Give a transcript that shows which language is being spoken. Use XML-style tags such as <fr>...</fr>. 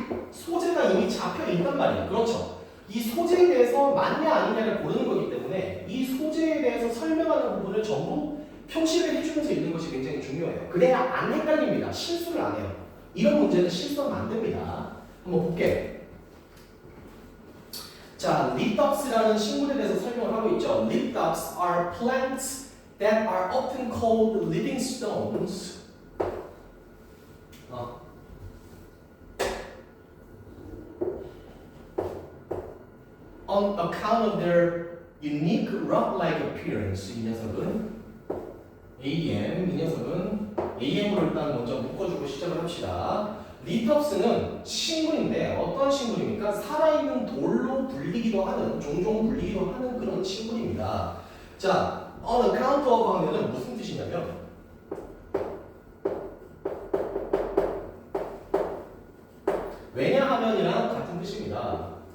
<ko>소재가 이미 잡혀 있단 말이에요. 그렇죠. 이 소재에 대해서 맞냐 아니냐를 고르는 거기 때문에 이 소재에 대해서 설명하는 부분을 전부 표시를 해주면서 읽는 것이 굉장히 중요해요. 그래야 안 헷갈립니다. 실수를 안 해요. 이런 문제는 실수하면 안 됩니다. 한번 볼게. 자, 리떡스라는 식물에 대해서 설명을 하고 있죠.</ko> <en>Littops are plants that are often called living stones. On account of their unique rock-like appearance.</en> <ko>이 녀석은 AM, 이 녀석은 AM으로 일단 먼저 묶어주고 시작을 합시다. 리텁스는 식물인데 어떤 식물입니까? 살아있는 돌로 불리기도 하는, 종종 불리기도 하는 그런 식물입니다. 자,</ko> <en>on account of</en> <ko>하면은 무슨 뜻이냐면 왜냐하면이랑 같은 뜻입니다.</ko>